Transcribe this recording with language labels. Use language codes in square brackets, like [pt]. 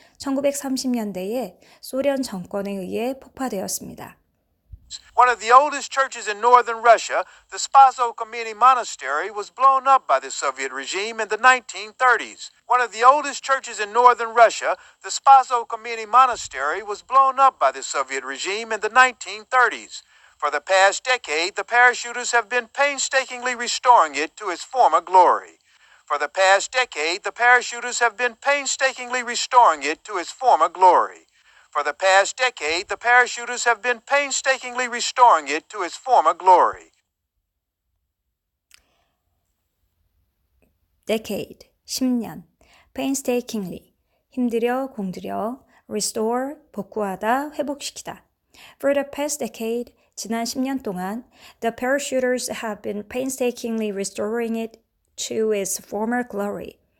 [ko] 1930년대에 소련 정권에 의해 폭파되었습니다. [en] One of the oldest churches in northern Russia, the Spaso Kameny Monastery, was blown up by the Soviet regime in the 1930s. One of the oldest churches in northern Russia, the Spaso Kameny Monastery, was blown up by the Soviet regime in the 1930s. For the past decade, the parachuters have been painstakingly restoring it to its former glory. For the past decade, the parachuters have been painstakingly restoring it to its former glory. For the past decade, the parachuters have been painstakingly restoring it to its former glory. [ko] decade, 10년, painstakingly, 힘들여, 공들여, restore, 복구하다, 회복시키다. [en] For the past decade, [ko] 지난 10년 동안, [en] the parachuters have been painstakingly restoring it to its former glory.